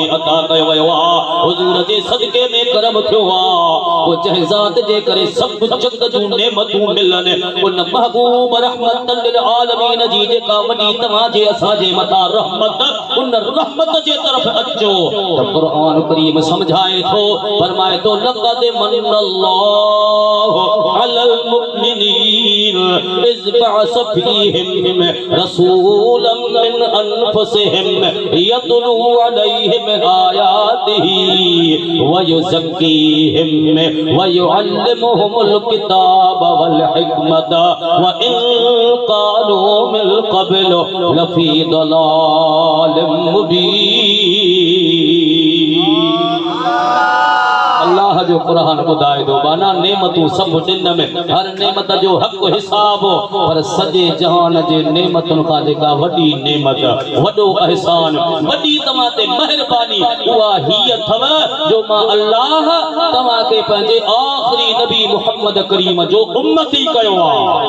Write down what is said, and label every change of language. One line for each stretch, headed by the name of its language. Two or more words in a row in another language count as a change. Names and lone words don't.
Sindhi: अता कयो वियो आहे हुज़ूर जे सदके में करम थियो आहे पोइ जंहिं ज़ात जे करे सभु जग जूं नेमतूं मिलनि उन महबूब
Arabic: رحمة للعالمين
Sindhi: जी जेका वॾी तव्हांजे असांजे मथां रहमत उन रहमत जे तरफ़ अचो त क़ुरान करीम
Arabic: समझाए थो फरमाए थो لقد من الله على المؤمنين إذ بعث فيهم رسولا من أنفسهم يتلو عليهم آياته ويزكيهم ويعلمهم الكتاب والحكمة وإن كانوا من قبل لفي ضلال مبين
Sindhi: अल्लाह जो कुरान ॿुधाए थो बाना नेमतूं सभु ॾिन में हर नेमत जो हक़ हिसाब पर सॼे जहान जे नेमतुनि खां जेका वॾी नेमत वॾो अहसान वॾी तव्हां ते मेहरबानी उहा हीअ अथव जो मां अल्लाह तव्हां खे पंहिंजे आख़िरी नबी मुहम्मद करीम जो उम्मती कयो आहे